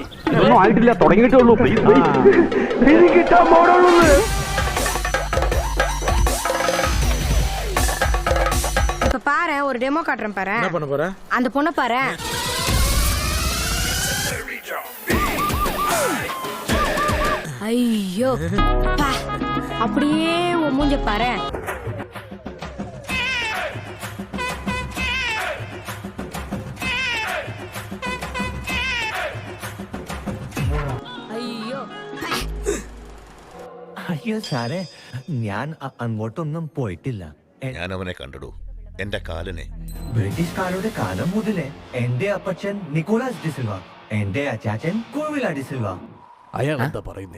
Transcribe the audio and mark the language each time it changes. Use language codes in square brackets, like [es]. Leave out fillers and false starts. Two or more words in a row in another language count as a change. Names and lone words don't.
[ml] ഒന്നും ആയിട്ടില്ല, തുടങ്ങിയിട്ടുള്ളൂ. കിട്ടാൻ പോടുള്ളൂ. [ta] இப்ப பாரு, ஒரு டெமோ காட்டுறேன் பாரு. என்ன பண்ண போற? அந்த பொண்ணை பாரு. ஐயோ, பா, அப்படியே உன் மூஞ்ச பாரு. ஐயோ, [ml] അയ്യോ സാറേ, ഞാൻ അങ്ങോട്ടൊന്നും പോയിട്ടില്ല. ഞാൻ അവനെ കണ്ടിടൂ, എന്റെ കാലനെ. ബ്രിട്ടീഷുകാരുടെ കാലം മുതലേ എന്റെ അപ്പച്ചൻ നിക്കോളാസ് ഡിസിൽവ, എന്റെ അച്ചാച്ചൻ കോവില ഡിസിൽവ. അയാൾ എന്താ പറയുന്നേ?